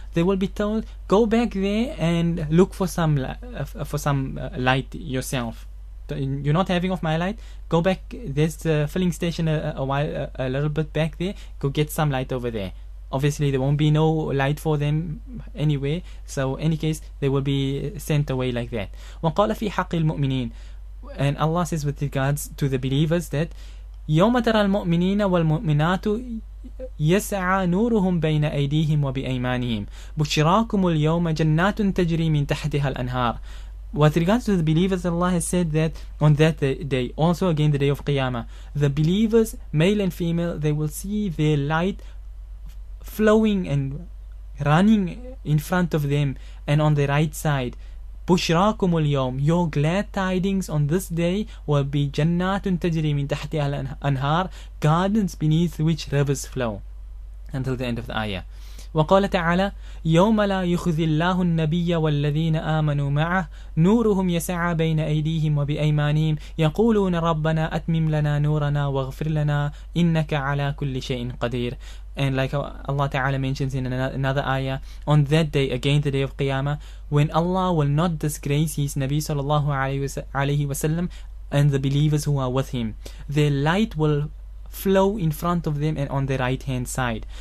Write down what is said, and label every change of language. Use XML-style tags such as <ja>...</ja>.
<en>They will be told, go back there and look for some light yourself. You're not having of my light? Go back. There's a filling station a little bit back there. Go get some light over there. Obviously, there won't be no light for them anyway. So, in any case, they will be sent away like that. وَقَالَ فِي حَقِّ الْمُؤْمِنِينَ. And Allah says with regards to the believers that</en> <ar>يوم ترى المؤمنين والمؤمنات يسعى نورهم بين أيديهم وبأيمانهم بشراكم اليوم جنات تجري من تحتها الأنهار.</ar> <en>With regards to the believers, Allah has said that on that day, also again the day of Qiyamah, the believers, male and female, they will see their light flowing and running in front of them and on the right side.</en> <ar>بشراكم اليوم,</ar> <en>your glad tidings on this day will be</en> <ar>جنات تجري من تحتها الأنهار,</ar> <en>gardens beneath which rivers flow, until the end of the ayah.</en> <ar>وقال تعالى يوم لا يخزي الله النبي والذين آمنوا معه نورهم يسعى بين أيديهم وبأيمانهم يقولون ربنا أتمم لنا نورنا واغفر لنا إنك على كل شيء قدير.</ar> <en>And like Allah Ta'ala mentions in another ayah, on that day, again the day of Qiyamah, when Allah will not disgrace His Nabi Sallallahu Alaihi Wasallam and the believers who are with him, their light will flow in front of them and on the right hand side.</en>